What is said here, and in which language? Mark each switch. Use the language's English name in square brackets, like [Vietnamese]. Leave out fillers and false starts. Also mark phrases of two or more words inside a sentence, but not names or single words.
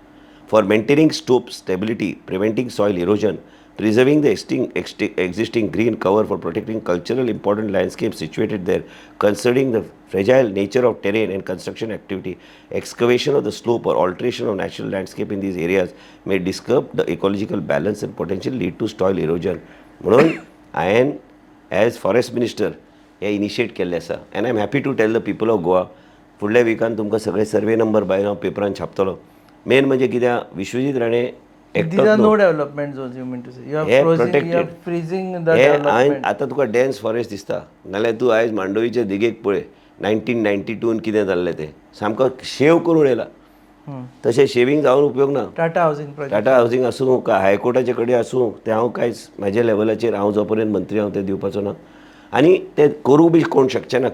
[English] For maintaining slope stability, preventing soil erosion, preserving the existing green cover for protecting cultural important landscapes situated there, considering the fragile nature of terrain and construction activity, excavation of the slope or alteration of natural landscape in these areas may disturb the ecological balance and potentially lead to soil erosion. [Konkani] म्हणून हांवें [English] as forest minister [Konkani] हे इनिशिएट केल्लें आसा [English] and I am happy to tell the people of Goa [Konkani] फुडल्या विकान तुमकां सगळे सर्वे नंबर भायर हांव पेपरान छापतलो. मेन म्हणजे कित्याक विश्वजीत राणे [English] These are no development zones, you mean to say. You are freezing the development. [Konkani] आतां तुका [English] dense forest [Konkani] दिसता नाल्यार तूं आयज मांडोवीच्या दिगेक पळय 1992 कितें जाल्लें तें सामको शेव करून येयला. तशें शेविंग जावन उपयोग ना. टाटा हावसिंग प्रोजेक्ट, टाटा हावसिंग आसूं का हायकोर्टाचे कडेन आसूं तें हांव कांयच म्हाज्या लेवलाचेर हांव जो पर्यंत मंत्री हांव तें दिवपाचो ना आनी तें करूं बी कोण शकचे ना.